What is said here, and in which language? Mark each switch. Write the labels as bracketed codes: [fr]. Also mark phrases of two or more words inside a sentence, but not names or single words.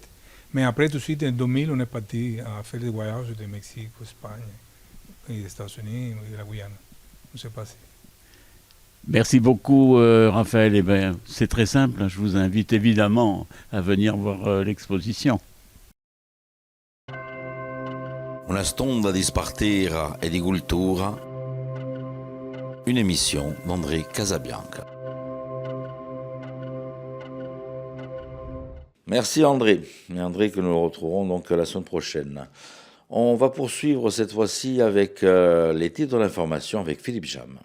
[fr] Mais après, tout de suite, en 2000, on est parti à faire des voyages de Mexique, Espagne, et des États-Unis et de la Guyane. On s'est passé. Merci beaucoup, Raphaël. Eh bien, c'est très simple. Je vous invite évidemment à venir voir l'exposition. [co] Una stonda di spartera e di cultura, [fr] une émission d'André Casabianca. Merci André. Et André que nous retrouverons donc la semaine prochaine. On va poursuivre cette fois-ci avec les titres de l'information avec Philippe Jam.